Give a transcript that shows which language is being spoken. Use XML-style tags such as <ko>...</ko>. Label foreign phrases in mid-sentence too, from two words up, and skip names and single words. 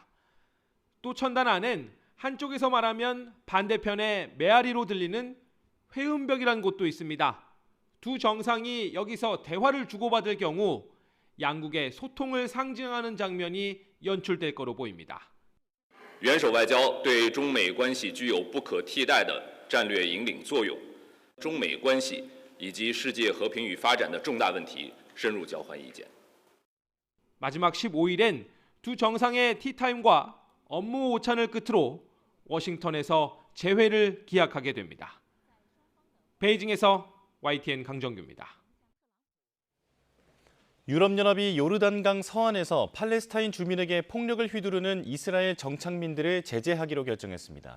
<ko>또 천단 안엔 한쪽에서 말하면 반대편의 메아리로 들리는 회음벽이라는 곳도 있습니다. 두 정상이 여기서 대화를 주고받을 경우 양국의 소통을 상징하는 장면이 연출될 거로 보입니다.</ko> <zh>元首外交对中美关系具有不可替代的战略引领作用，中美关系以及世界和平与发展的重大问题深入交换意见。</zh> <ko>마지막 15일엔 두 정상의 티타임과 업무 오찬을 끝으로 워싱턴에서 재회를 기약하게 됩니다. 베이징에서 YTN 강정규입니다. 유럽연합이 요르단강 서안에서 팔레스타인 주민에게 폭력을 휘두르는 이스라엘 정착민들을 제재하기로 결정했습니다.</ko>